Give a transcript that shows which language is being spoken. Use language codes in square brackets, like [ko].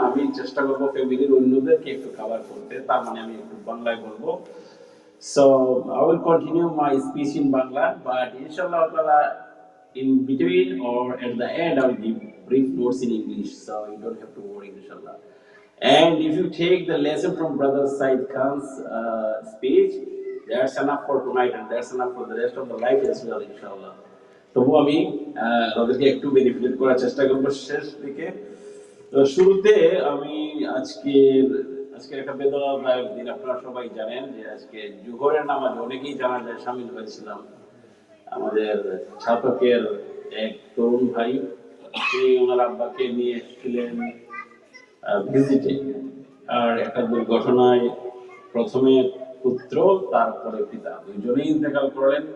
[bn] আমি চেষ্টা করবো ফ্যামিলির অন্যদেরকে একটু কভার করতে, তার মানে আমি একটু বাংলায় বলবো। [en] So I will continue my speech in Bangla, but inshallah in between or at the end I will give brief notes in English, so you don't have to worry inshallah. And if you take the lesson from Brother Said Khan's speech, that's enough for tonight and that's enough for the rest of the life as well inshallah. [bn] তবু আমি তাদেরকে একটু benefit করার চেষ্টা করবো শেষ দিকে। তো শুরুতে আমি আজকের একটা বেদনাদায়ক দিন। আপনারা সবাই জানেন যে আজকে জোহরের নামাজে অনেকেই জানাজায় শামিল হয়েছিলাম। আমাদের ছাত্রকের এক তরুণ ভাই, তিনি ওনার আব্বাকে নিয়ে এসেছিলেন ভিজিটে, আর একটা দুর্ঘটনায় প্রথমে পুত্র তারপরে পিতা দুইজনেই ইন্তেকাল করলেন।